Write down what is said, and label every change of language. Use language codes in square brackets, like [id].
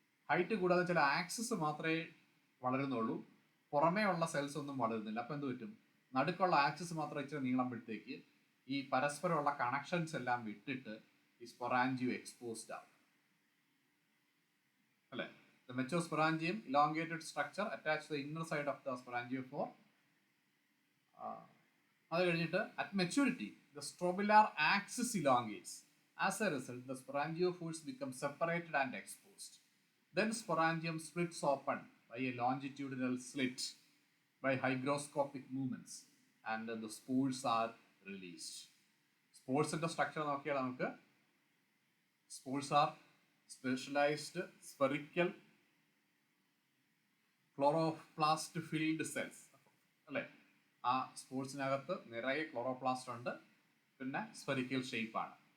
[ml] Height കൂടാതെ ചില axis മാത്രമേ വളരുന്നുള്ളൂ, പുറമേ ഉള്ള സെൽസ് ഒന്നും വളരുന്നില്ല. അപ്പോൾ എന്ത് പറ്റും? നടുക്കുള്ള ആക്സിസ് മാത്രം ഇച്ചിരി നീളമ്പോഴത്തേക്ക് ഈ പരസ്പരമുള്ള കണക്ഷൻസ് എല്ലാം വിട്ടിട്ട് ഈ സ്പൊറാഞ്ചിയോ എക്സ്പോസ്ഡ് ആവും, അല്ലേ? [en] The mature sporangium, elongated structure attached to the inner side of the sporangiophore. [ml] അത് കഴിഞ്ഞിട്ട് [en] at maturity, the strobilar axis elongates. As a result, the sporangiophores become separated and exposed. Then sporangium splits open by a longitudinal slit by hygroscopic movements and the spores are released. [ml] Sporesന്റെ structure നോക്കിയാൽ നമുക്ക് [en] spores are specialized spherical chloroplast filled cells, [ml] അല്ലേ? ആ സ്പോർട്സിനകത്ത് നിറയെ chloroplast ഉണ്ട്, പിന്നെ spherical ഷേപ്പാണ്.